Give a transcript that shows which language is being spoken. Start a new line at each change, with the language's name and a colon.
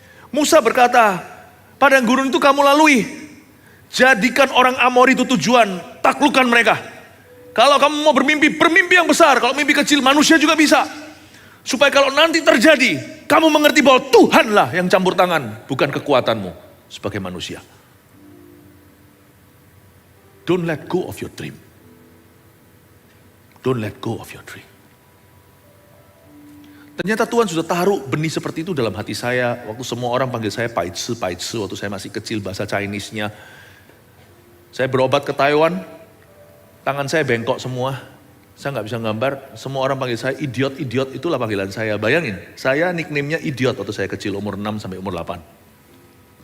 Indonesian: Musa berkata, padang gurun itu kamu lalui. Jadikan orang Amori itu tujuan, taklukkan mereka. Kalau kamu mau bermimpi, bermimpi yang besar. Kalau mimpi kecil, manusia juga bisa. Supaya kalau nanti terjadi, kamu mengerti bahwa Tuhanlah yang campur tangan, bukan kekuatanmu sebagai manusia.
English: Don't let go of your dream. Don't let go of your dream.
Indonesian: Ternyata Tuhan sudah taruh benih seperti itu dalam hati saya. Waktu semua orang panggil saya Paitse, waktu saya masih kecil bahasa Chinese-nya. Saya berobat ke Taiwan, tangan saya bengkok semua. Saya nggak bisa gambar, semua orang panggil saya idiot, itulah panggilan saya. Bayangin, saya nickname-nya idiot waktu saya kecil, umur 6 sampai umur 8.